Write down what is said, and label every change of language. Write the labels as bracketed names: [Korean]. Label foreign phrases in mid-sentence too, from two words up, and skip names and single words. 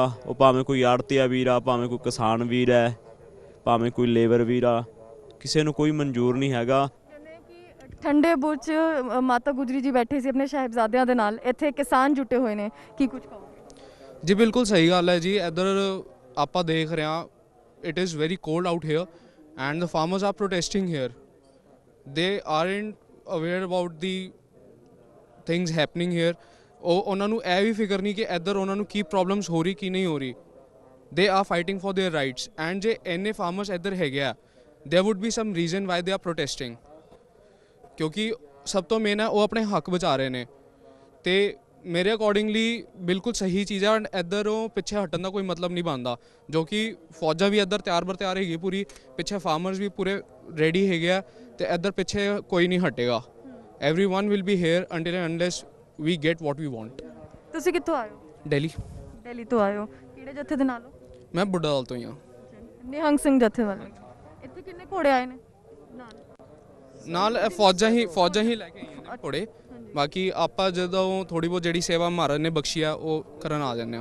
[Punjabi] ਉਹ ਭਾਵੇਂ ਕੋਈ ਆੜ੍ਹਤੀਆ ਵੀਰ ਆ, ਭਾਵੇਂ ਕੋਈ ਕਿਸਾਨ ਵੀਰ ਹੈ, ਭਾਵੇਂ ਕੋਈ ਲੇਬਰ ਵੀਰ ਆ, ਕਿਸੇ ਨੂੰ ਕੋਈ ਮਨਜ਼ੂਰ ਨਹੀਂ ਹੈਗਾ। ਠੰਡੇ ਬੁਰਜ ਮਾਤਾ ਗੁਜਰੀ ਜੀ ਬੈਠੇ ਸੀ ਆਪਣੇ ਸਾਹਿਬਜ਼ਾਦਿਆਂ ਦੇ ਨਾਲ, ਇੱਥੇ ਕਿਸਾਨ ਜੁਟੇ ਹੋਏ ਨੇ, ਕੀ ਕੁਝ ਕਹੋਗੇ? ਜੀ ਬਿਲਕੁਲ ਸਹੀ ਗੱਲ ਹੈ ਜੀ। ਇੱਧਰ ਆਪਾਂ ਦੇਖ ਰਹੇ ਹਾਂ, [English] it is very cold out here and the farmers are protesting here. They aren't aware about the things happening here. [Punjabi] ਉਹਨਾਂ ਨੂੰ ਇਹ ਵੀ ਫਿਕਰ ਨਹੀਂ ਕਿ ਇੱਧਰ ਉਹਨਾਂ ਨੂੰ ਕੀ ਪ੍ਰੋਬਲਮਸ ਹੋ ਰਹੀ ਕੀ ਨਹੀਂ ਹੋ ਰਹੀ। [English] They are fighting for their rights and [Punjabi] ਜੇ ਇੰਨੇ farmers ਇੱਧਰ ਹੈਗੇ ਆ, [English] there would be some reason why they are protesting, [Punjabi] ਕਿਉਂਕਿ ਸਭ ਤੋਂ ਮੇਨ ਹੈ ਉਹ ਆਪਣੇ ਹੱਕ ਬਚਾ ਰਹੇ ਨੇ। ਤੇ ਮੇਰੇ ਅਕੋਰਡਿੰਗਲੀ ਬਿਲਕੁਲ ਸਹੀ ਚੀਜ਼ ਹੈ। ਇੱਧਰੋਂ ਪਿੱਛੇ ਹਟਣ ਦਾ ਕੋਈ ਮਤਲਬ ਨਹੀਂ ਬਣਦਾ, ਜੋ ਕਿ ਫੌਜਾਂ ਵੀ ਇੱਧਰ ਤਿਆਰ ਹੈਗੀ ਪੂਰੀ, ਪਿੱਛੇ ਫਾਰਮਰਸ ਵੀ ਪੂਰੇ ਰੈਡੀ ਹੈਗੇ ਆ, ਤੇ ਇੱਧਰ ਪਿੱਛੇ ਕੋਈ ਨਹੀਂ ਹਟੇਗਾ। [English] everyone will be here until and unless we get what we want. [Punjabi] ਤੁਸੀਂ ਕਿੱਥੋਂ ਆਏ ਹੋ? ਦਿੱਲੀ। ਦਿੱਲੀ ਤੋਂ ਆਏ ਹੋ, ਕਿਹੜੇ ਜੱਥੇ ਦੇ ਨਾਲ ਹੋ? ਮੈਂ ਬੁੱਢਾ ਦਲ ਤੋਂ ਹੀ ਹਾਂ। ਨਿਹੰਗ ਸਿੰਘ ਜੱਥੇ ਵਾਲੇ। ਇੱਥੇ ਕਿੰਨੇ ਘੋੜੇ ਆਏ ਨੇ ਨਾਲ? ਫੌਜਾਂ ਹੀ ਲੈ ਕੇ ਆਈਆਂ ਨੇ ਘੋੜੇ। ਬਾਕੀ ਆਪਾਂ ਜਦੋਂ ਥੋੜੀ ਬਹੁਤ ਜਿਹੜੀ ਸੇਵਾ ਮਹਾਰਾਜ ਨੇ ਬਖਸ਼ੀ ਆ ਉਹ ਕਰਨ ਆ ਜਾਂਦੇ ਆ।